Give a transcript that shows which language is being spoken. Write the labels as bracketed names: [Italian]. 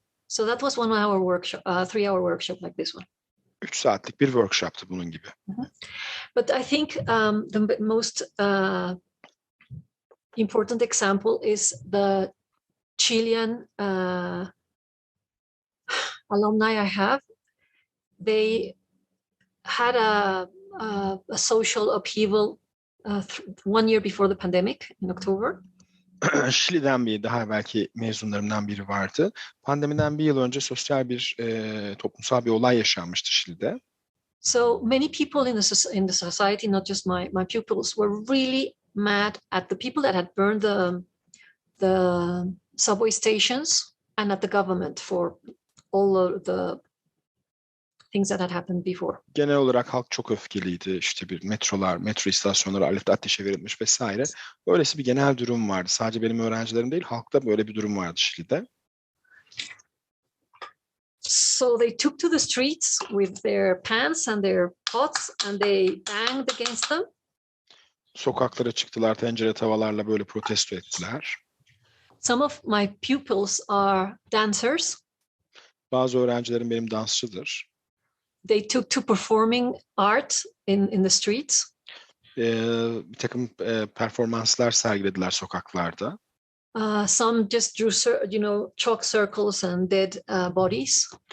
[English] So that was 1 hour workshop, 3 hour workshop like this one. [Turkish] 3 saatlik bir workshop'tı bunun gibi. [English] But I think the most important example is the Chilean alumni I have. They had a social upheaval 1 year before the pandemic in October. [Turkish] Şili'den daha belki mezunlarımdan biri vardı. Pandemiden bir yıl önce sosyal bir toplumsal bir olay yaşanmıştı Şili'de. [English] So many people in the society, not just my pupils, were really mad at the people that had burned the subway stations and at the government for all of the things that had happened before. [Turkish] Genel olarak halk çok öfkeliydi. İşte metro istasyonları ateşe verilmiş vesaire. Böylesi bir genel durum vardı. Sadece benim öğrencilerim değil, halkta böyle bir durum vardı Şili'de. [English] So they took to the streets with their pans and their pots and they banged against them. [Turkish] Sokaklara çıktılar, tencere tavalarla böyle protesto ettiler. [English] Some of my pupils are dancers. [Turkish] Bazı öğrencilerim benim dansçıdır. [English] They took to performing art in the streets. [Turkish] Bir takım performanslar sergilediler sokaklarda. [English] Some just drew, chalk circles and dead bodies.